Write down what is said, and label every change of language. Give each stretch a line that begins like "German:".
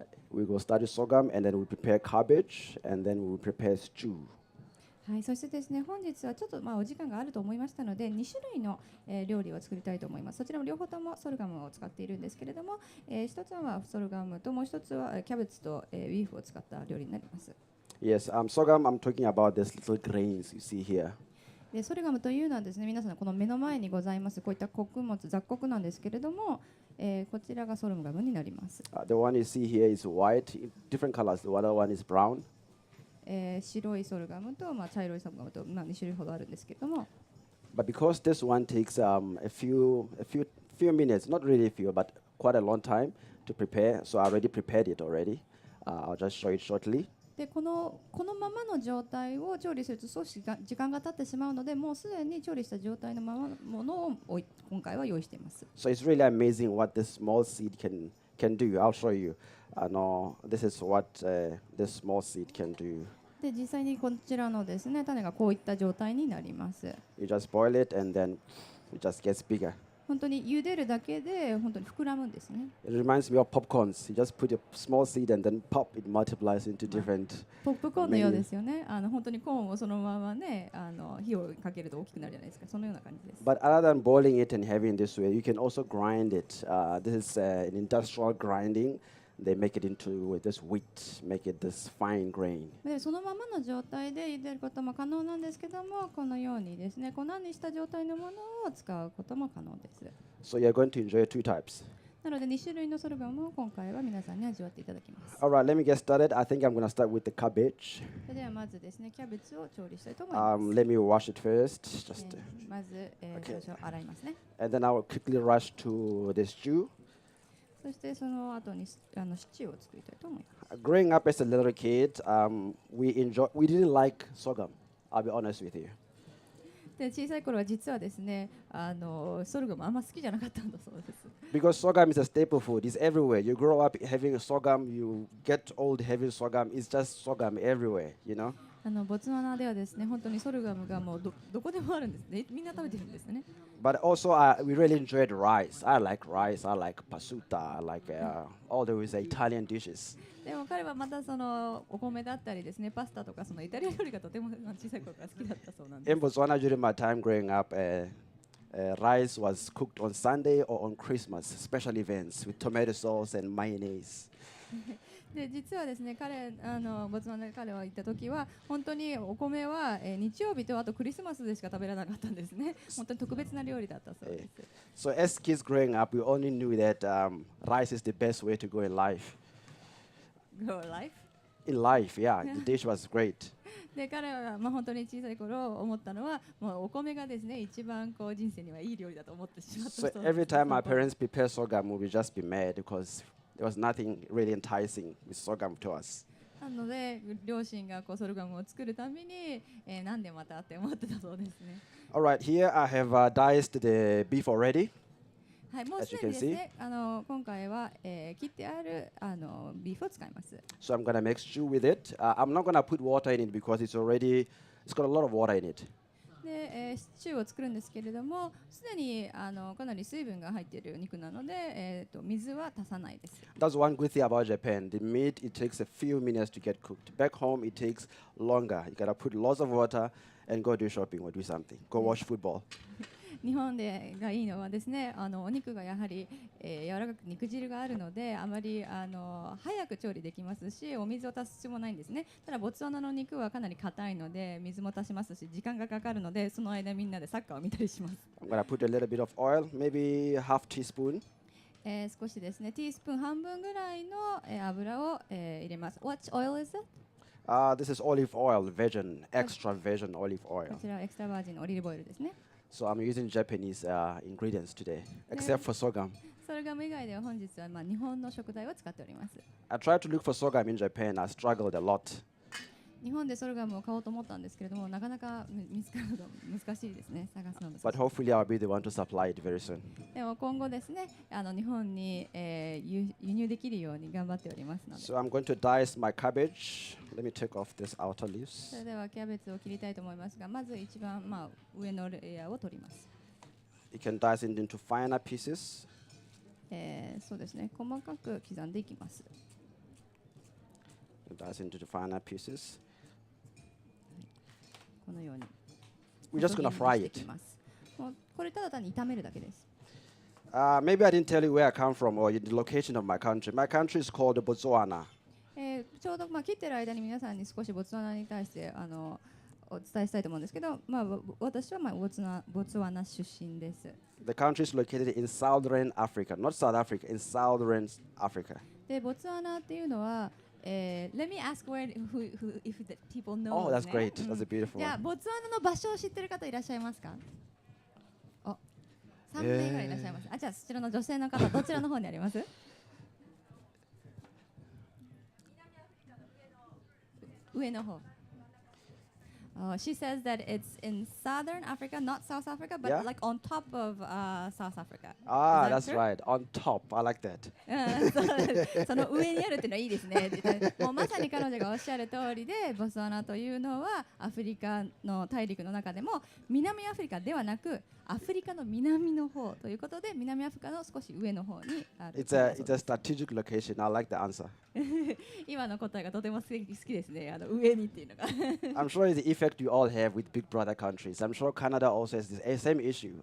English: We will start with sorghum, and then we'll prepare cabbage, and then we'll prepare stew.
Japanese: はい、そしてですね、本日はちょっとお時間があると思いましたので、2種類の、料理を作りたいと思います。そちらも両方ともソルガムを使っているんですけれども、一つはソルガムともう一つはキャベツと、ビーフを使った料理になります。
English: Yes, sorghum, I'm talking about these little grains you see here.
Japanese: でソルガムというのはですね、皆さんこの目の前にございますこういった穀物雑穀なんですけれども、こちらがソルガムになります。
English: The one you see here is white, different colors. The other one is brown.
Japanese: 白いソルガムと、茶色いソルガムと、2種類ほどあるんですけれども、
English: But because this one takes a few minutes, not really a few, but quite a long time to prepare, so I already prepared it already. I'll just show it shortly.
Japanese: でこのままの状態を調理すると少し時間が経ってしまうので、もうすでに調理した状態のままのものを今回は用意しています。
English: So it's really amazing what this small seed can do. I'll show you. This is what this small seed can do.
Japanese: で実際にこちらのですね、種がこういった状態になります。
English: You just boil it and then it just gets bigger.
Japanese: 本当に茹でるだけで本当に膨らむんですね。
English: It reminds me of popcorns. You just put a small seed and then pop, it multiplies into different.
Japanese: ポップコーンのようですよね。本当にコーンをそのままね、火をかけると大きくなるじゃないですか。そのような感じです。
English: But other than boiling it and having it this way, you can also grind it. This is an industrial grinding. They make it into this wheat, make it this fine grain.
Japanese: でそのままの状態で茹でることも可能なんですけども、このようにですね、粉にした状態のものを使うことも可能です。
English: So you're going to enjoy two types.
Japanese: なので2種類のソルガムを今回は皆さんに味わっていただきます。
English: All right, let me get started. I think I'm going to start with the cabbage.
Japanese: それではまずですね、キャベツを調理したいと思います。
English: Let me wash it first. Just,
Japanese: まず、最初洗いますね。
English: and then I will quickly rush to the stew.
Japanese: そしてその後にシチューを作りたいと思います。
English: Growing up as a little kid, we didn't like sorghum. I'll be honest with you.
Japanese: で小さい頃は実はですね、ソルガムあんま好きじゃなかったんだそうです。
English: Because sorghum is a staple food, it's everywhere. You grow up having sorghum, you get old having sorghum. It's just sorghum everywhere, you know.
Japanese: ボツワナではですね、本当にソルガムがもうどこでもあるんですね。みんな食べてるんですね。
English: But also, we really enjoyed rice. I like rice. I like pasuta. I like all those Italian dishes.
Japanese: でも彼はまたそのお米だったりですね、パスタとかそのイタリア料理がとても小さい頃から好きだったそうなんです。
English: In Botswana, during my time growing up, rice was cooked on Sunday or on Christmas, special events with tomato sauce and mayonnaise.
Japanese: で実はですね、ボツワナで彼は行った時は本当にお米は、日曜日とあとクリスマスでしか食べられなかったんですね。本当に特別な料理だったそうです。
English: So as kids growing up, we only knew that rice is the best way to go in life. Go life? In life, yeah, the dish was great.
Japanese: で彼は本当に小さい頃思ったのはもうお米がですね一番こう人生にはいい料理だと思ってしまったそう
English: So
Japanese: です。
English: every time my parents prepare sorghum, we would just be mad because there was nothing really enticing with sorghum to us.
Japanese: なので両親がこうソルガムを作るたびに、なんでまたって思ってたそうですね。
English: All right, here I have diced the beef already.
Japanese: はい、もうすでにですね、今回は、切ってあるビーフを使います。
English: So I'm gonna make stew with it. I'm not gonna put water in it because it's got a lot of water in it.
Japanese: で、シチューを作るんですけれども、すでにかなり水分が入っている肉なので、水は足さないです。
English: That's one good thing about Japan. The meat, it takes a few minutes to get cooked. Back home, it takes longer. You gotta put lots of water and go do shopping or do something. Go watch football.
Japanese: 日本がいいのはですね、お肉がやはり、柔らかく肉汁があるのであまり早く調理できますし、お水を足す必要もないんですね。ただボツワナの肉はかなり硬いので水も足しますし時間がかかるので、その間みんなでサッカーを見たりします。
English: I'm gonna put a little bit of oil, maybe half teaspoon.
Japanese: 少しですね、ティースプーン半分ぐらいの、油を、入れます。
English: What oil is it? This is olive oil, extra virgin olive
Japanese: こ
English: oil.
Japanese: ちらはエクストラバージンのオリーブオイルですね。
English: So I'm using Japanese ingredients today, except for sorghum.
Japanese: ソルガム以外では本日は日本の食材を使っております。
English: I tried to look for sorghum in Japan. I struggled a lot.
Japanese: 日本でソルガムを買おうと思ったんですけれども、なかなか見つかるの難しいですね。探すの難しい。
English: But hopefully I'll be the one to supply it very soon.
Japanese: でも今後ですね、日本に、輸入できるように頑張っておりますので。
English: So I'm going to dice my cabbage. Let me take off this outer leaves.
Japanese: れではキャベツを切りたいと思いますが、まず一番、上のレイヤーを取ります。
English: You can dice it into finer pieces.
Japanese: そうですね、細かく刻んでいきます。
English: Dice into the finer pieces.
Japanese: このように。
English: We're just gonna fry it.
Japanese: もうこれただ単に炒めるだけです。
English: Maybe I didn't tell you where I come from or the location of my country. My country is called Botswana.
Japanese: ちょうど切ってる間に皆さんに少しボツワナに対してお伝えしたいと思うんですけど、私はボツワナ出身です。
English: The country is located in southern Africa, not South Africa, in southern Africa.
Japanese: で、ボツワナっていうのは、
English: Let me ask if the people know. Oh, that's great. That's a beautiful
Japanese: じゃあ、
English: one.
Japanese: ボツワナの場所を知ってる方いらっしゃいますか？ 3名ぐらいいらっしゃいます。じゃあ、そちらの女性の方、どちらの方にあります？上の方。
English: She says that it's in southern Africa, not South Africa, but Yeah? like on top of South Africa. That's right. On top. I like that.
Japanese: その上にあるっていうのはいいですね。もうまさに彼女がおっしゃる通りで、ボツワナというのはアフリカの大陸の中でも南アフリカではなくアフリカの南の方ということで、南アフリカの少し上の方にある。
English: It's a strategic location. I like the answer.
Japanese: 今の答えがとても好きですね。上にっていうのが。
English: I'm sure it's the effect you all have with big brother countries. I'm sure Canada also has the same issue.